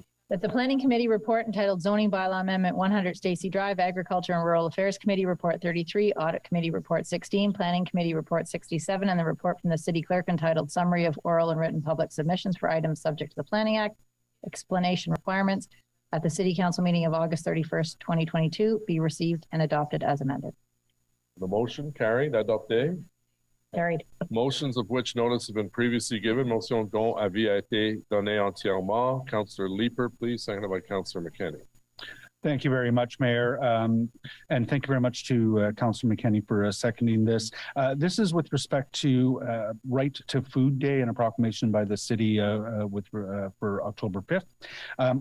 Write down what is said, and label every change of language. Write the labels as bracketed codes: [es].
[en] That the Planning Committee report entitled Zoning Bylaw Amendment 100 Stacy Drive, Agriculture and Rural Affairs Committee Report 33, Audit Committee Report 16, Planning Committee Report 67, and the report from the City Clerk entitled Summary of Oral and Written Public Submissions for Items Subject to the Planning Act, Explanation Requirements at the City Council meeting of August 31st, 2022 be received and adopted as amended. The motion carried. [fr] Adopté. [en] Carried. Motions of which notice have been previously given. [fr] Motion dont avis a été donné entièrement. [en] Councillor Leeper, please, seconded by Councillor McKenney. Thank you very much, Mayor. And thank you very much to Councillor McKenney for seconding this. This is with respect to Right to Food Day and a proclamation by the city for October 5th.